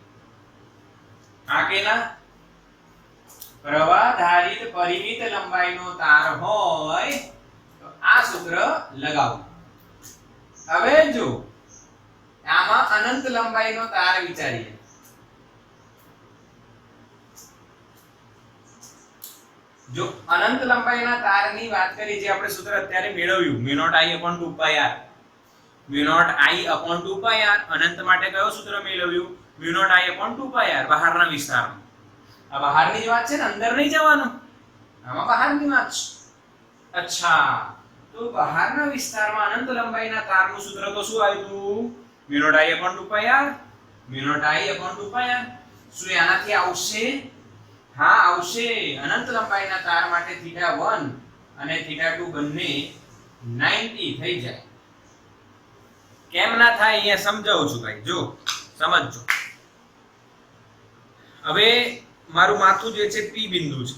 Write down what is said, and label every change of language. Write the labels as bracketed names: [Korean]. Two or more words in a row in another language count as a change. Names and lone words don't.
[Gujarati] આ કેના પ્રવાહધારિત પરિમિત લંબાઈનો તાર હોય તો આ સૂત્ર લગાવો. હવે જો આમાં અનંત લંબાઈનો તાર વિચારીએ. જો અનંત લંબાઈના તારની વાત કરી, જે આપણે સૂત્ર અત્યારે મેળવ્યું, [English] mu naught I upon 2 pi r. mu naught I upon 2 pi r. [Gujarati] અનંત માટે કયો સૂત્ર મેળવ્યું? [English] mu naught I upon 2 pi r. [Gujarati] બહારના વિસ્તારમાં. આ બહારની જ વાત છે ને, અંદર નહીં જવાનું. આમાં બહારની વાત છે. અચ્છા, તો બહારના વિસ્તારમાં અનંત લંબાઈના તારનું સૂત્ર તો શું આવ્યું? [English] mu naught I upon 2 pi r. mu naught I upon 2 pi r. [Gujarati] શું આનાથી આવશે? હા આવશે. અનંત લંબાઈના તાર માટે θ1 અને θ2 બંને 90 થઈ જાય. કેમ ના થાય અહીંયા સમજાવું છું ભાઈ, જો સમજજો. હવે મારું માથું જે છે P બિંદુ છે.